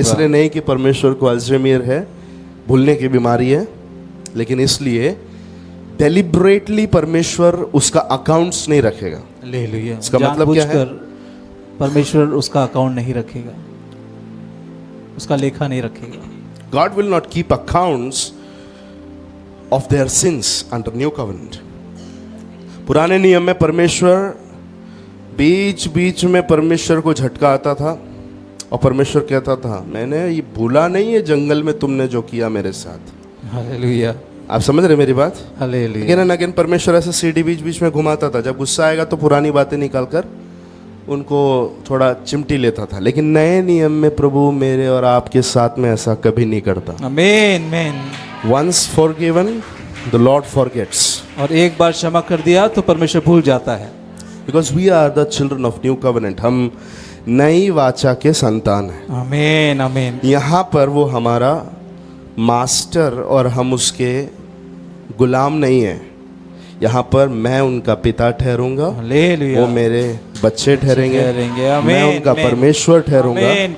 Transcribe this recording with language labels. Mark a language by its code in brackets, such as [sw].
[hi] इसलिए नहीं कि परमेश्वर को अल्जाइमर है, भूलने की बीमारी है, लेकिन इसलिए डेलिब्रेटली परमेश्वर उसका अकाउंट्स नहीं रखेगा। हालेलुया। इसका मतलब क्या है? परमेश्वर उसका अकाउंट नहीं रखेगा, उसका लेखा नहीं रखेगा। [en] God will not keep accounts of their sins under new covenant. [hi] पुराने नियम में परमेश्वर बीच बीच में परमेश्वर को झटका आता था और परमेश्वर कहता था, मैंने ये भूला नहीं है जंगल में तुमने जो किया मेरे साथ। हालेलुया। आप समझ रहे मेरी बात? हालेलुया। [en] again and again [hi] परमेश्वर ऐसे सीढ़ी बीच बीच में घुमाता था। जब गुस्सा आएगा तो पुरानी बातें निकाल कर उनको थोड़ा चिमटी लेता था। लेकिन नए नियम में प्रभु मेरे और आपके साथ में ऐसा कभी नहीं करता। आमीन, आमीन। [en] Once forgiven, the Lord forgets. [hi] और एक बार क्षमा कर दिया तो परमेश्वर भूल जाता है। [en] Because we are the children of new covenant. [hi] हम नई वाचा के संतान हैं। आमीन, आमीन। यहाँ पर वो हमारा मास्टर और हम उसके गुलाम नहीं हैं। यहाँ पर मैं उनका पिता ठहरूंगा, हालेलुया। वो मेरे बच्चे ठहरेंगे, आमीन, मैं उनका आमीन। परमेश्वर आमीन, ठहरूंगा